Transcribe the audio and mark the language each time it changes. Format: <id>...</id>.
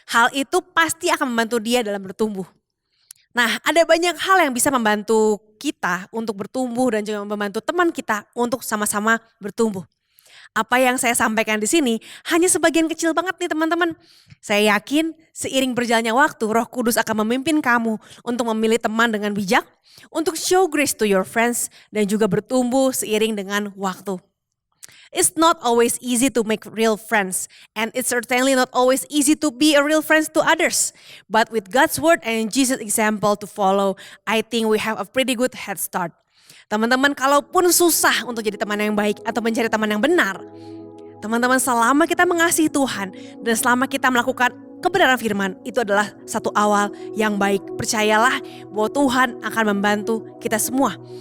<id>Hal itu pasti akan membantu dia dalam bertumbuh. Nah, ada banyak hal yang bisa membantu kita untuk bertumbuh dan juga membantu teman kita untuk sama-sama bertumbuh. Apa yang saya sampaikan di sini hanya sebagian kecil banget nih teman-teman. Saya yakin seiring berjalannya waktu Roh Kudus akan memimpin kamu untuk memilih teman dengan bijak, untuk</id> <en>show grace to your friends</en> <id>dan juga bertumbuh seiring dengan waktu.</id> <en>It's not always easy to make real friends and it's certainly not always easy to be a real friend to others. But with God's word and Jesus' example to follow, I think we have a pretty good head start.</en> <id>Teman-teman, kalaupun susah untuk jadi teman yang baik atau mencari teman yang benar, teman-teman selama kita mengasihi Tuhan dan selama kita melakukan kebenaran firman, itu adalah satu awal yang baik. Percayalah bahwa Tuhan akan membantu kita semua.</id>